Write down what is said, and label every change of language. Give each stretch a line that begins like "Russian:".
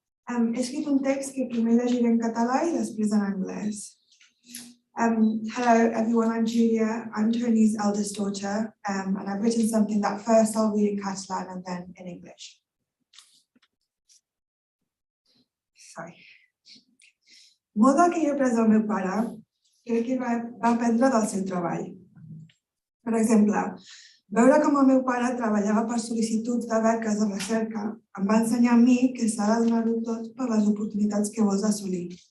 Catalan: He escrit un text que primer llegiré en català i després en anglès.
English: Hello everyone, I'm Julia. I'm Toni's eldest daughter, and I've written something that first I'll read in Catalan and then in English. Sorry.
Catalan: Molt del que he après del meu pare crec que va aprendre del seu treball. Per exemple, veure com el meu pare treballava per sol·licituds de beques de recerca em va ensenyar a mi que s'ha de donar-ho tot per les oportunitats que vols assolir.